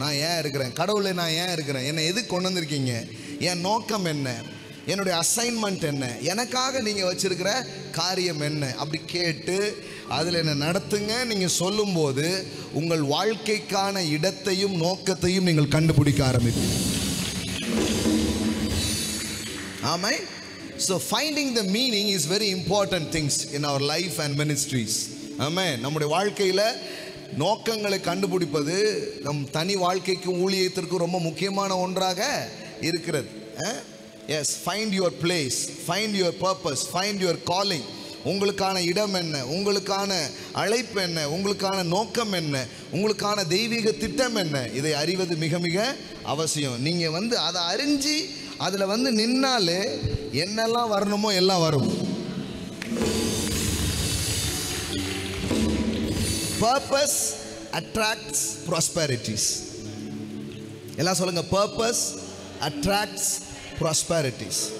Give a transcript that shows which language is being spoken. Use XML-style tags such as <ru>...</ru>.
<ta>நான் ஏன் இருக்கிறேன், கடவுளை நான் ஏன் இருக்கிறேன், என்னை எதுக்கு கொண்டு வந்திருக்கீங்க, என் நோக்கம் என்ன, என்னுடைய அசைன்மெண்ட் என்ன, எனக்காக நீங்கள் வச்சுருக்கிற காரியம் என்ன, அப்படி கேட்டு அதில் என்ன நடத்துங்க நீங்கள் சொல்லும்போது உங்கள் வாழ்க்கைக்கான இடத்தையும் நோக்கத்தையும் நீங்கள் கண்டுபிடிக்க ஆரம்பிப்பீங்க.</ta> <en>Amen. So finding the meaning is very important things in our life and ministries. Amen.</en> <ta>நம்முடைய வாழ்க்கையில் நோக்கங்களை கண்டுபிடிப்பது நம் தனி வாழ்க்கைக்கும் ஊழியத்திற்கும் ரொம்ப முக்கியமான ஒன்றாக இருக்கிறது.</ta> <en>Yes, find your place, find your purpose, find your calling.</en> <ta>உங்களுக்கான இடம் என்ன, உங்களுக்கான அழைப்பு என்ன, உங்களுக்கான நோக்கம் என்ன, உங்களுக்கான தெய்வீக திட்டம் என்ன, இதை அறிவது மிக மிக அவசியம். நீங்கள் வந்து அதை அறிஞ்சு அதில் வந்து நின்னாலே என்னெல்லாம் வரணுமோ எல்லாம் வரும்.</ta> <en>Purpose attracts prosperities.</en> <ta>எல்லாம் சொல்லுங்க,</ta> <en>purpose attracts prosperities.</en>